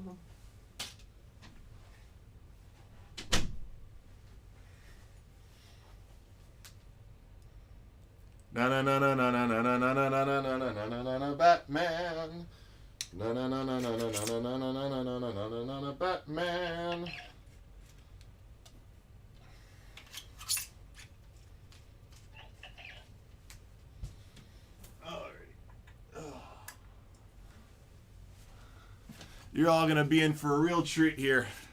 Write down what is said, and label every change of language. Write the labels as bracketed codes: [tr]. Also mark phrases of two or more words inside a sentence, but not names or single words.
[en] Na na na na na na na na na na na na na na na na na Batman. Na na na na na na na na na na na na na na na na Batman. You're all gonna be in for a real treat here.